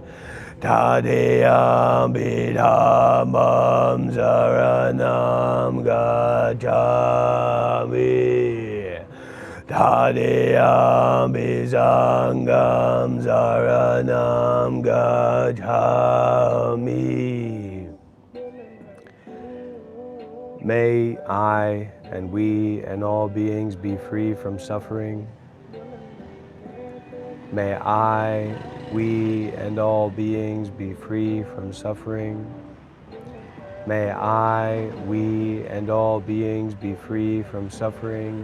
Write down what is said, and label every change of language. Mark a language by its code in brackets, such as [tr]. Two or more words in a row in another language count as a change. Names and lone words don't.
[pi] Tadiyampi Dhammam saranam gacchami. Tadiyampi Sangham saranam gacchami. [en] May I and we and all beings be free from suffering. May I, we and all beings be free from suffering. May I, we and all beings be free from suffering.